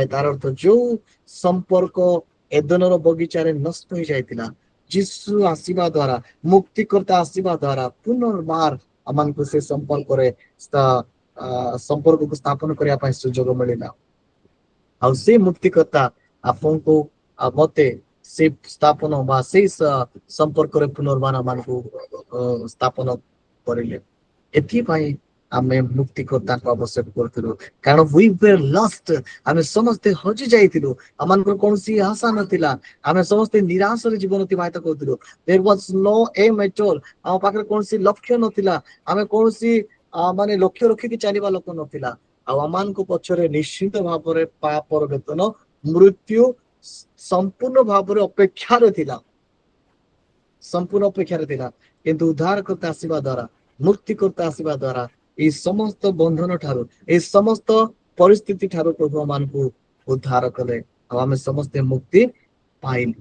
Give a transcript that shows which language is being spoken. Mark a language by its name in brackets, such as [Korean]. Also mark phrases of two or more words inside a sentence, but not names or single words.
[Odia] ତାର ଅର୍ଥ ଯୋଉ ସମ୍ପର୍କ ଏଦନର ବଗିଚାରେ ନଷ୍ଟ ହେଇଯାଇଥିଲା, ଯୀଶୁ ଆସିବା ଦ୍ଵାରା, ମୁକ୍ତିକର୍ତ୍ତା ଆସିବା ଦ୍ଵାରା ପୁନର୍ବାର ଆମମାନଙ୍କୁ ସେ ସମ୍ପର୍କକୁ ସ୍ଥାପନ କରିବା ପାଇଁ ସୁଯୋଗ ମିଳିଲା। ଆଉ ସେ ମୁକ୍ତିକର୍ତ୍ତା ଆପଣଙ୍କୁ ଆଉ ମତେ ସେ ସ୍ଥାପନ ବା ସେଇ ସମ୍ପର୍କରେ ପୁନର୍ବାର ମାନଙ୍କୁ ସ୍ଥାପନ କରିଲେ। ଏଥିପାଇଁ ଆମେ ମୁକ୍ତିକର୍ତ୍ତାଙ୍କ ଆବଶ୍ୟକ କରୁଥିଲୁ, କାରଣ [English] we were lost, [Odia] ଆମେ ସମସ୍ତେ ହଜି ଯାଇଥିଲୁ। ଆମମାନଙ୍କର କୌଣସି ଆଶା ନଥିଲା, ଆମେ ସମସ୍ତେ ନିରାଶରେ ଜୀବନ ଅତିବାହିତ କରୁଥିଲୁ। [English] there was no aim at all, [Odia] ଆମ ପାଖରେ କୌଣସି ଲକ୍ଷ୍ୟ ନଥିଲା, ଆମେ କୌଣସି ମାନେ ଲକ୍ଷ୍ୟ ରଖିକି ଚାଲିବା ଲୋକ ନଥିଲା। ଆଉ ଆମମାନଙ୍କ ପଛରେ ନିଶ୍ଚିତ ଭାବରେ ପାପର ବେତନ ମୃତ୍ୟୁ ସମ୍ପୂର୍ଣ୍ଣ ଭାବରେ ଅପେକ୍ଷାରେ ଥିଲା, ସମ୍ପୂର୍ଣ୍ଣ ଅପେକ୍ଷାରେ ଥିଲା। କିନ୍ତୁ ଉଦ୍ଧାରକର୍ତ୍ତା ଆସିବା ଦ୍ଵାରା, ମୁକ୍ତିକର୍ତ୍ତା ଆସିବା ଦ୍ଵାରା ଏଇ ସମସ୍ତ ବନ୍ଧନ ଠାରୁ, ଏଇ ସମସ୍ତ ପରିସ୍ଥିତି ଠାରୁ ପ୍ରଭୁ ମାନଙ୍କୁ ଉଦ୍ଧାର କଲେ, ଆଉ ଆମେ ସମସ୍ତେ ମୁକ୍ତି ପାଇଲୁ।